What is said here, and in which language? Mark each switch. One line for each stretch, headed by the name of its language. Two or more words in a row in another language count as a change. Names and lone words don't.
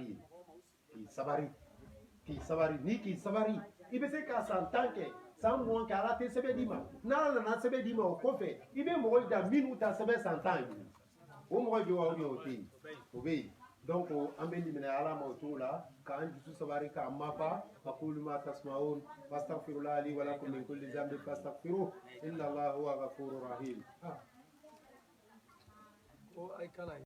Bambara: ye k'i sabari n'i k'i sabari i bɛ se ka san 10 kɛ san mugan kɛ ala tɛ sɛbɛn d'i ma n'ala nana sɛbɛn d'i ma o kɔfɛ i bɛ mɔgɔ da minnu ta sɛbɛn san 10 ye o mɔgɔ bɛ wa o tɛ yen o bɛ yen donc an bɛ limaniya ala ma o cogo la k'an dusu sabari k'an mafa
Arabic: أقول ما تسمعون وأستغفر الله لي ولكم من كل ذنب فاستغفروه إن الله هو الغفور الرحيم